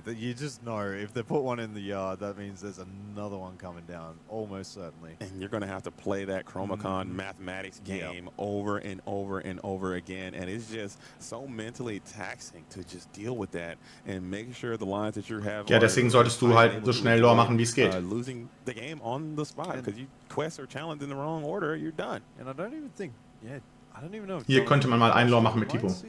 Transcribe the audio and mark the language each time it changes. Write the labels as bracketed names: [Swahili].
[English] That you just know if they put one in the yard, that means there's another one coming down, almost certainly. And you're going to have to play that Chromicon mathematics game over and over and over again. And it's just so mentally taxing to just deal with that and make sure the lines that you have. [German] Ja, deswegen solltest du halt so schnell Lore machen, wie es geht. [English] Losing the game on the spot because you quest or challenge in the wrong order, you're done. And I don't even think, [German] Hier könnte man mal ein Lore machen mit Tipo.